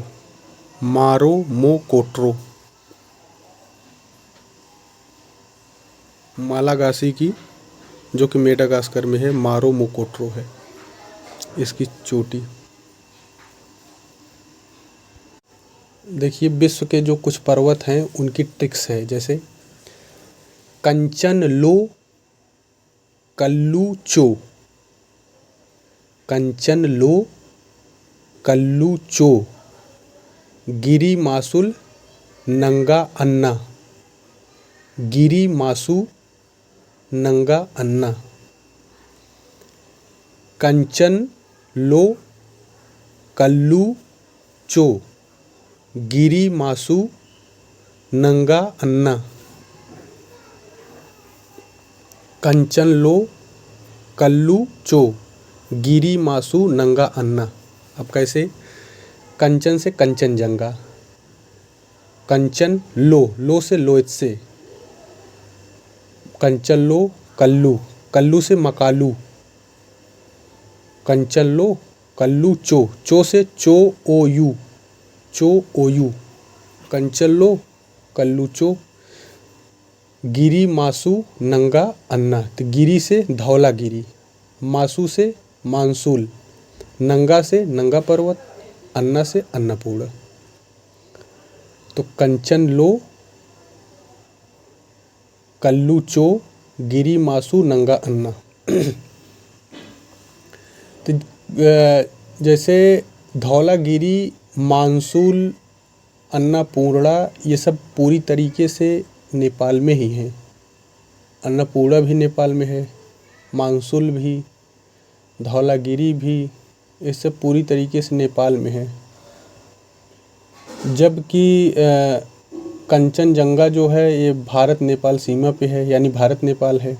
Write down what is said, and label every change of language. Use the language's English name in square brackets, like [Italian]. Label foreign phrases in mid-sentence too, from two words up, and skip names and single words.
[Hindi] मारोमोकोट्रो मालागासी की, जो कि मेडागास्कर में है, मारोमोकोट्रो है इसकी चोटी। देखिए विश्व के जो कुछ पर्वत हैं उनकी ट्रिक्स है, जैसे कंचनलो कल्लूचो। कंचनलो कल्लूचो। गिरी मासुल नंगा अन्ना। गिरी मासु नंगा अन्ना। कंचनलो कल्लूचो। गिरी मासु नंगा अन्ना। कंचनलो कल्लूचो। गिरी मासु नंगा अन्ना। अब कैसे? कंचन से कंचनजंगा, कंचन लो से लोत्से, कंचनलो कल्लू, कल्लू से मकालू, कंचनलो कल्लूचो, चो से चो ओयू, चो ओयू, कंचनलो कल्लूचो। गिरी मासु नंगा अन्ना, तो गिरी से धौलागिरी, मासु से मानसूल, नंगा से नंगा पर्वत, अन्ना से अन्नपूर्णा। तो कंचनलो कल्लूचो गिरी मासु नंगा अन्ना। तो जैसे धौलागिरी, मानसूल, अन्नपूर्णा, ये सब पूरी तरीके से नेपाल में ही हैं। अन्नपूर्णा भी नेपाल में है, मानसूल भी, धौलागिरी भी, ये सब पूरी तरीके से नेपाल में है। जबकि कंचनजंगा जो है ये भारत नेपाल सीमा पे है, यानी भारत नेपाल है।